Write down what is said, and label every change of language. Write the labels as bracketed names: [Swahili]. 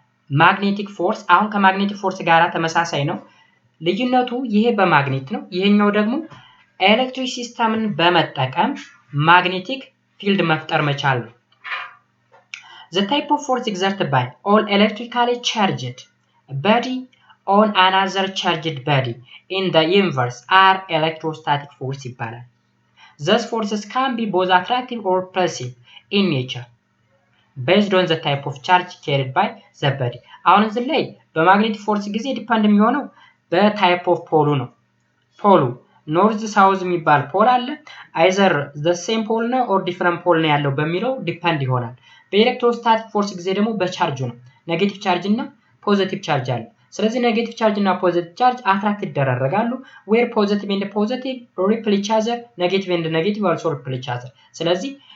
[Amharic] magnetic force አሁን ከማግኔቲክ ፎርስ ጋራ ተመሳሳይ ነው ልዩነቱ ይሄ በማግኔት ነው ይሄኛው ደግሞ ኤሌክትሪክ ሲስተምን በመጠቀም ማግኔቲክ ፊልድ መፍጠር መቻል ነው [English] The type of force exerted by all electrically charged body on another charged body in the universe are electrostatic force [Amharic] ይባላል. [English] These forces can be both attractive or repulsive in nature based on the type of charge carried by the body. [Amharic] አሁን እዚህ ላይ በማግኔቲክ ፎርስ ጊዜ ዲፔንድ የሚሆነው በታይፕ ኦፍ ፖሉ ነው ፖሉ ኖርዝ ሳውዝ የሚባል ፖል አለ አይዘር the same ፖል ነው or different ፖል ነው ያለው በሚለው ዲፔንድ ይሆናል በኤሌክትሮስታቲክ ፎርስ ጊዜ ደግሞ በቻርጅ ነው ኔጌቲቭ ቻርጅ እና ፖዚቲቭ ቻርጅ አለ ስለዚህ ኔጌቲቭ ቻርጅ እና ፖዚቲቭ ቻርጅ አትራክት ይደረጋሉ [English] where positive and positive repel each other [Amharic] negative and negative also repel each other ስለዚህ